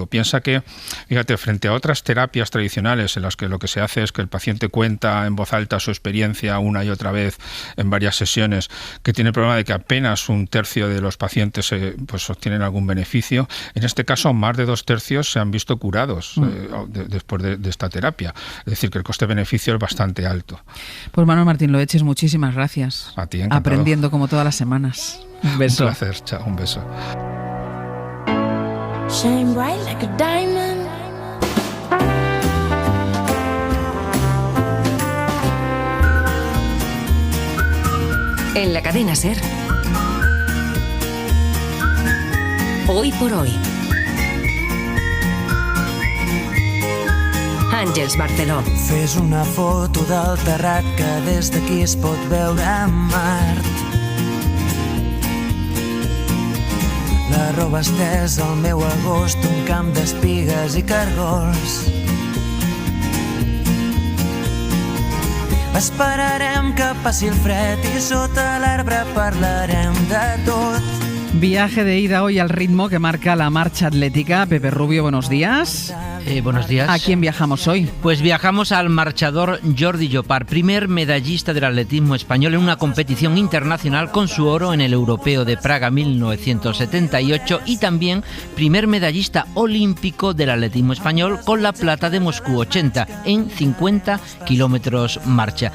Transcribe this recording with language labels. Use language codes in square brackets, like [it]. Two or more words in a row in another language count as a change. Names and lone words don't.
[es] Piensa que, fíjate, frente a otras terapias tradicionales en las que lo que se hace es que el paciente cuenta en voz alta su experiencia una y otra vez en varias sesiones, que tiene el problema de que apenas 1/3 de los pacientes pues obtienen algún beneficio. En este caso, más de 2/3 se han visto curados después de esta terapia. Es decir, que el coste-beneficio es bastante alto. Pues Manuel Martín Loeches, muchísimas gracias. A ti, encantado. Aprendiendo como todas las semanas. Un beso. Un placer, chao, un beso. [en] Shine bright like a diamond. [es] En la cadena SER. Hoy por hoy. Àngels Barceló. [ca] Fes una foto del terrat que des d'aquí es pot veure Mart. La roba estès al meu agost, un camp d'espigues i cargols. Esperarem que passi el fred i sota l'arbre parlarem de tot. [es] Viaje de ida hoy al ritmo que marca la marcha atlética. Pepe Rubio, buenos días. Buenos días. ¿A quién viajamos hoy? Pues viajamos al marchador Jordi Llopart, primer medallista del atletismo español en una competición internacional con su oro en el Europeo de Praga 1978 y también primer medallista olímpico del atletismo español con la plata de Moscú 80 en 50 kilómetros marcha.